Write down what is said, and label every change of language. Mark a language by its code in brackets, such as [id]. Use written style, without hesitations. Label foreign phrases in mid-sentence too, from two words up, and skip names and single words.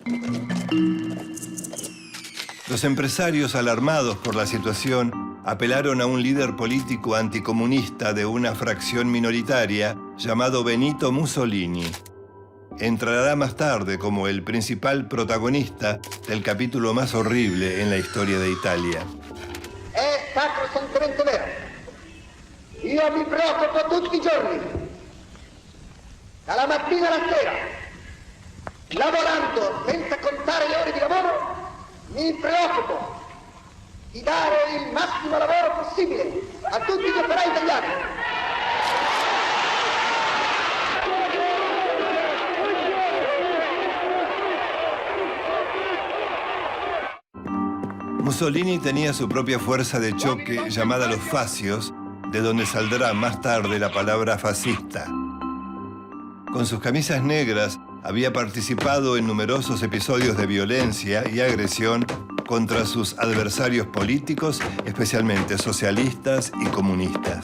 [es] Los empresarios, alarmados por la situación, apelaron a un líder político anticomunista de una fracción minoritaria llamado Benito Mussolini. Entrará más tarde como el principal protagonista del capítulo más horrible en la historia de Italia. [it] È sacrosantemente vero. Io mi preoccupo tutti i giorni, dalla mattina alla sera, lavorando senza contare le ore di lavoro, mi preoccupo di dare il massimo lavoro possibile a tutti gli operai italiani. [es] Mussolini tenía su propia fuerza de choque llamada los fascios, de donde saldrá más tarde la palabra fascista. Con sus camisas negras había participado en numerosos episodios de violencia y agresión contra sus adversarios políticos, especialmente socialistas y comunistas.